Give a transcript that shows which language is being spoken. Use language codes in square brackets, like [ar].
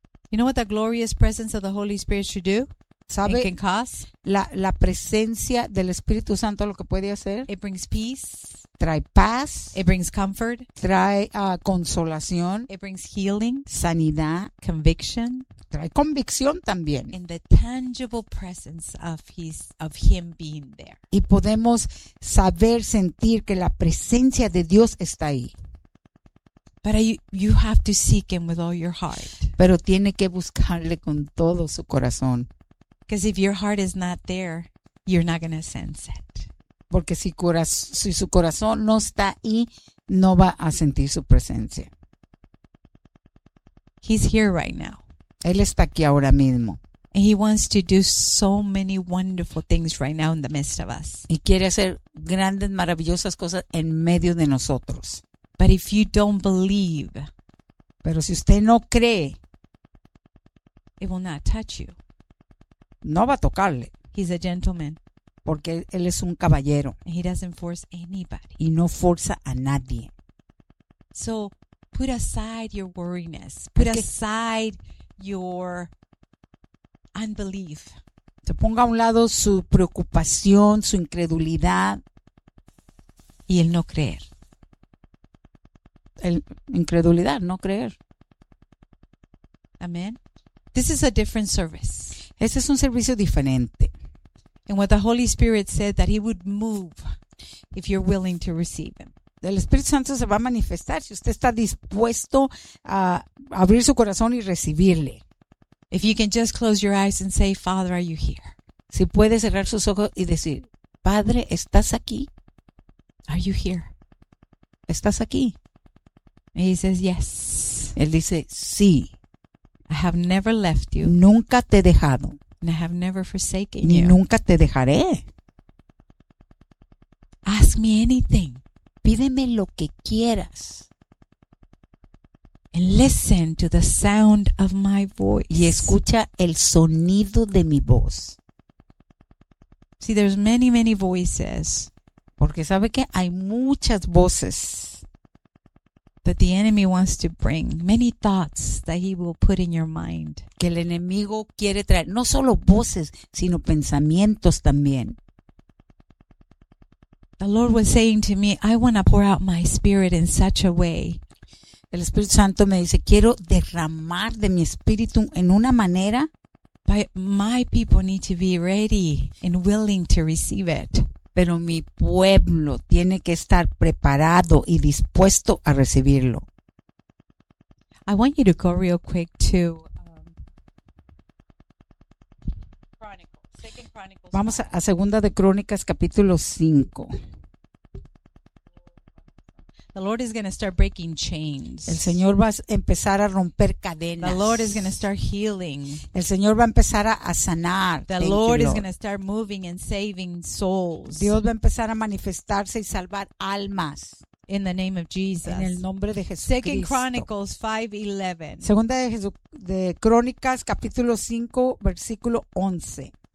[en] You know what the glorious presence of the Holy Spirit should do? [es] ¿Sabe? [en] And can cause? [es] La presencia del Espíritu Santo lo que puede hacer. [en] It brings peace. [es] Trae paz. [en] It brings comfort. [es] Trae consolación. [en] It brings healing. [es] Sanidad. [en] Conviction. [es] Trae convicción también. [en] In the tangible presence of him being there. [es] Y podemos saber, sentir que la presencia de Dios está ahí. [en] But you have to seek him with all your heart. [es] Pero tiene que buscarle con todo su corazón. [en] Because if your heart is not there, you're not going to sense it. [es] Porque si su corazón no está ahí, no va a sentir su presencia. [en] He's here right now. [es] Él está aquí ahora mismo. [en] And he wants to do so many wonderful things right now in the midst of us. [es] Y quiere hacer grandes, maravillosas cosas en medio de nosotros. [en] But if you don't believe, [es] pero si usted no cree, [en] it will not touch you. [es] No va a tocarle. [en] He's a gentleman. [es] Porque él es un caballero. [en] And he doesn't force anybody. [es] Y no forza a nadie. [en] So, put aside your worriness. Put aside your unbelief. [es] Se ponga a un lado su preocupación, su incredulidad. Y el no creer. El incredulidad, no creer. [en] Amen. This is a different service. [es] Este es un servicio diferente. [en] And what the Holy Spirit said that he would move if you're willing to receive him. [es] el Espíritu Santo se va a manifestar si usted está dispuesto a abrir su corazón y recibirle. [en] If you can just close your eyes and say, Father, are you here? [es] Si puede cerrar sus ojos y decir, Padre, ¿estás aquí? [en] Are you here? [es] ¿Estás aquí? [en] And he says, yes. [es] Él dice, sí. [en] I have never left you. [es] Nunca te he dejado. [en] And I have never forsaken [es] ni [en] you. [es] Ni nunca te dejaré. [en] Ask me anything. [es] Pídeme lo que quieras. [en] And listen to the sound of my voice. [es] Y escucha el sonido de mi voz. [en] See, there's many, many voices. [es] Porque sabe que hay muchas voces. [en] That the enemy wants to bring. Many thoughts that he will put in your mind. [es] Que el enemigo quiere traer. No solo voces, sino pensamientos también. [en] The Lord was saying to me, I want to pour out my spirit in such a way. [es] El Espíritu Santo me dice, quiero derramar de mi espíritu en una manera. [en] But my people need to be ready and willing to receive it. [es] Pero mi pueblo tiene que estar preparado y dispuesto a recibirlo. [en] I want you to go real quick to [es] Vamos a Segunda de Crónicas, capítulo 5. [en] The Lord is going to start breaking chains. [es] El Señor va a empezar a romper cadenas. [en] The Lord is going to start healing. [es] El Señor va a empezar a sanar. [en] The Lord is going to start moving and saving souls. [es] Dios va a empezar a manifestarse y salvar almas. [en] In the name of Jesus. [es] En el nombre de Jesucristo. [en] Second Chronicles 5:11. [es] Segunda de Crónicas, capítulo 5, versículo 11.